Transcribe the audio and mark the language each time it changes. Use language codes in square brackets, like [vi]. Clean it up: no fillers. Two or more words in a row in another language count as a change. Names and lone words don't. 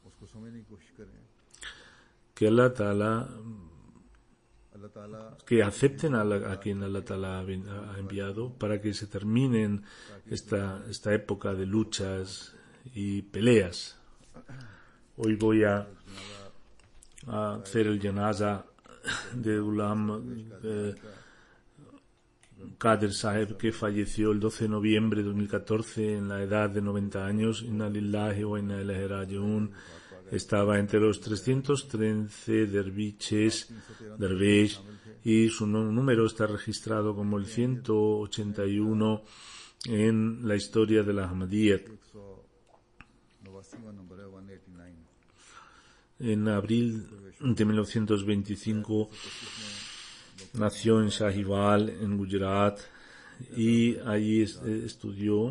[es] Que [ar] الله تعالى, [es] que acepten a quien [ar] الله تعالى [es] ha enviado para que se terminen esta época de luchas y peleas. Hoy voy a hacer el janaza de Ghulam Qadir Saheb, que falleció el 12 de noviembre de 2014 en la edad de 90 años. [ar] إنا لله وإنا إليه راجعون. [es] Estaba entre los 313 dervish, y su número está registrado como el 181 en la historia de la Ahmadiyyat. En abril de 1925 nació en Sahiwal, en Gujarat, y allí estudió.